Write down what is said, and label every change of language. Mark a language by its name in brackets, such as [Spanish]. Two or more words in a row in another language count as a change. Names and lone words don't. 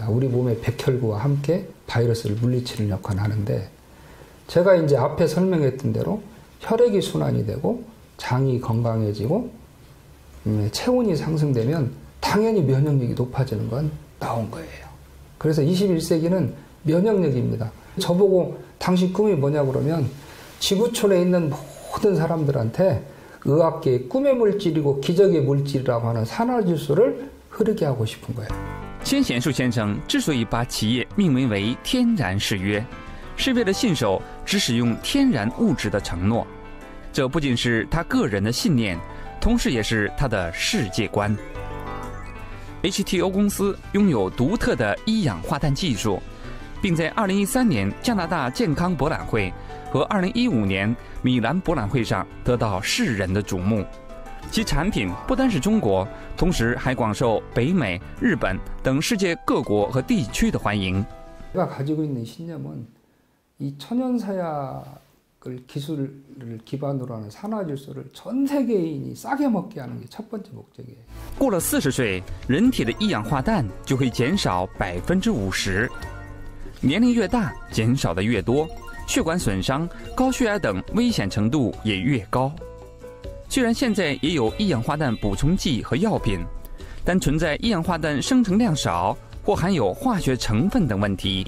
[Korean] 우리 몸의 백혈구와 함께 바이러스를 물리치는 역할을 하는데 제가 이제 앞에 설명했던 대로 혈액이 순환이 되고 장이 건강해지고 체온이 상승되면 당연히 면역력이 높아지는 건 나온 거예요. 그래서 21세기는 면역력입니다. 저보고 당신 꿈이 뭐냐고 그러면 지구촌에 있는 모든 사람들한테 의학계의 꿈의 물질이고 기적의 물질이라고 하는 산화질소를 흐르게 하고 싶은 거예요. [Chinese] 千贤树先生之所以把企业命名为“天然誓约”，是为了信守只使用天然物质的承诺。这不仅是他个人的信念，同时也是他的世界观。HTO 公司拥有独特的一氧化氮技术，并在2013年加拿大健康博览会和2015年米兰博览会上得到世人的瞩目。其产品不单是中国，同时还广受北美、日本等世界各国和地区的欢迎。 [Korean] 제가 가지고 있는 신념은 이 천연사약을 기술을 기반으로 하는 산화질소를 전 세계인이 싸게 먹게 하는 게 첫 번째 목적이에요. [Chinese] 过了40岁，人体的一氧化氮就会减少50%。年龄越大，减少的越多，血管损伤、高血压等危险程度也越高。虽然现在也有一氧化氮补充剂和药品，但存在一氧化氮生成量少或含有化学成分等问题。